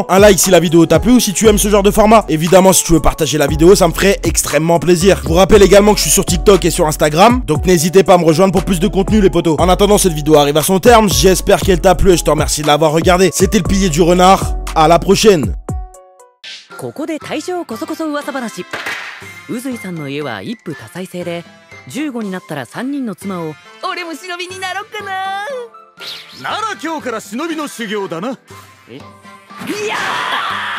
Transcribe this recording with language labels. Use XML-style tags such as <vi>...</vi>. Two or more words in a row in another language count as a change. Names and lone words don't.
<fr>Un like si la vidéo t'a plu ou si tu aimes ce genre de format. Évidemment, si tu veux partager la vidéo, ça me ferait extrêmement plaisir. Je vous rappelle également que je suis sur TikTok et sur Instagram, donc n'hésitez pas à me rejoindre pour plus de contenu, les potos. En attendant, cette vidéo arrive à son terme. J'espère qu'elle t'a plu et je te remercie de l'avoir regardé. C'était le pilier du renard. À la prochaine.</fr> <ja>ここで大正こそこそ噂話。宇髄さんの家は一夫多妻制で、15になったら3人の妻を。俺も忍びになろっかな。なら今日から忍びの修行だな。え？いやー！</ja>